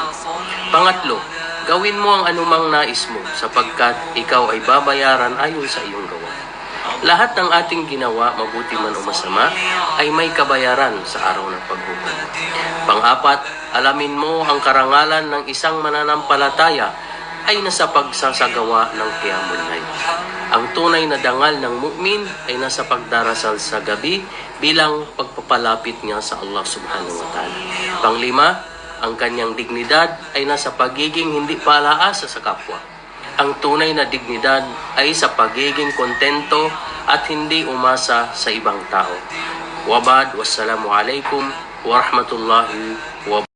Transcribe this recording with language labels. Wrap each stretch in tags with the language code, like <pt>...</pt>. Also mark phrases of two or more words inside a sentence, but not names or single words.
<tl>Pangatlo, gawin mo ang anumang nais mo, sapagkat ikaw ay babayaran ayon sa iyong gawa. Lahat ng ating ginawa, mabuti man o masama, ay may kabayaran sa araw ng paghukom. Pang-apat, alamin mo ang karangalan ng isang mananampalataya ay nasa pagsasagawa ng</tl> <ar>قيام الليل.</ar> <tl>Ang tunay na dangal ng mu'min ay nasa pagdarasal sa gabi bilang pagpapalapit niya sa Allah</tl> <ar>سبحانه وتعالى.</ar> <tl>Panglima, ang kanyang dignidad ay nasa pagiging hindi palaasa sa kapwa. Ang tunay na dignidad ay sa pagiging kontento at hindi umasa sa ibang tao.</tl> <ar>Wabad, والسلام عليكم ورحمة الله وبركاته.</ar>